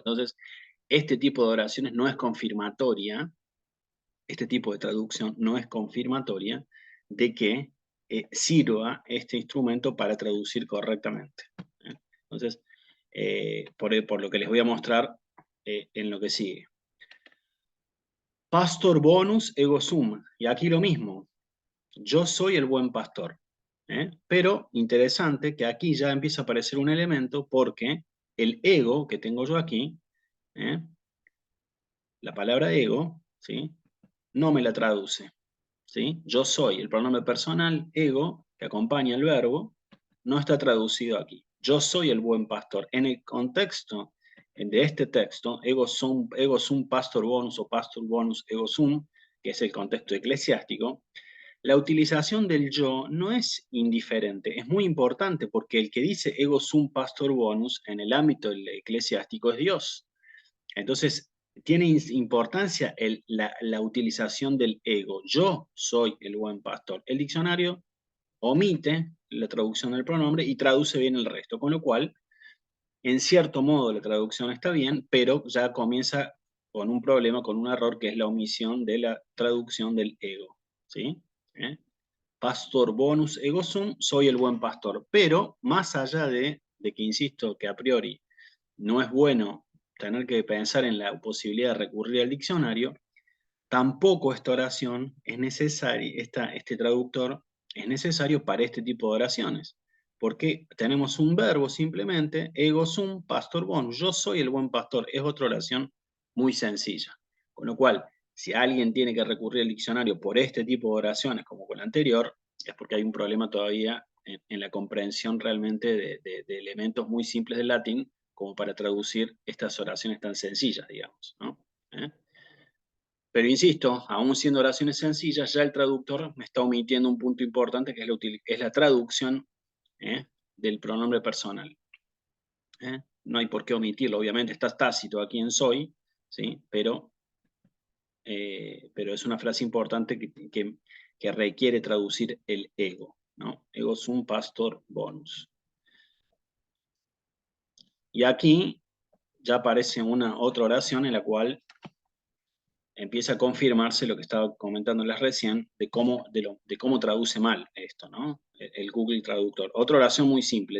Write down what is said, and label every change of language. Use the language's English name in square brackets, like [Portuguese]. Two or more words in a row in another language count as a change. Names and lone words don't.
[Spanish] Entonces, este tipo de oraciones no es confirmatoria, este tipo de traducción no es confirmatoria de que sirva este instrumento para traducir correctamente. Entonces, por lo que les voy a mostrar en lo que sigue. [Latin] Pastor bonus ego sum. [Spanish] Y aquí lo mismo. Yo soy el buen pastor. Pero interesante que aquí ya empieza a aparecer un elemento porque el ego que tengo yo aquí, la palabra ego, ¿sí? No me la traduce. ¿Sí? Yo soy, el pronombre personal, ego, que acompaña el verbo, no está traducido aquí. Yo soy el buen pastor. En el contexto de este texto, [Latin] ego sum pastor bonus o pastor bonus ego sum, [Spanish] que es el contexto eclesiástico, la utilización del yo no es indiferente, es muy importante porque el que dice [Latin] ego sum pastor bonus [Spanish] en el ámbito eclesiástico es Dios. Entonces, tiene importancia la utilización del ego. Yo soy el buen pastor. El diccionario omite la traducción del pronombre y traduce bien el resto, con lo cual, en cierto modo, la traducción está bien, pero ya comienza con un problema, con un error, que es la omisión de la traducción del ego. [Latin] ¿Sí? Pastor bonus ego sum, [Spanish] soy el buen pastor. Pero, más allá de que insisto que a priori no es bueno tener que pensar en la posibilidad de recurrir al diccionario, tampoco esta oración es necesaria, este traductor es necesario para este tipo de oraciones, porque tenemos un verbo simplemente, [Latin] ego sum pastor bonus, [Spanish] yo soy el buen pastor, es otra oración muy sencilla. Con lo cual, si alguien tiene que recurrir al diccionario por este tipo de oraciones como con la anterior, es porque hay un problema todavía en la comprensión realmente de elementos muy simples del latín como para traducir estas oraciones tan sencillas, digamos, ¿no? Pero insisto, aún siendo oraciones sencillas, ya el traductor me está omitiendo un punto importante que es la traducción del pronombre personal. No hay por qué omitirlo, obviamente está tácito aquí en soy, ¿sí? Pero es una frase importante que requiere traducir el ego, ¿no? [Latin] Ego sum pastor bonus. [Spanish] Y aquí ya aparece otra oración en la cual empieza a confirmarse lo que estaba comentándoles recién, de cómo traduce mal esto, ¿no? El Google Traductor. Otra oración muy simple.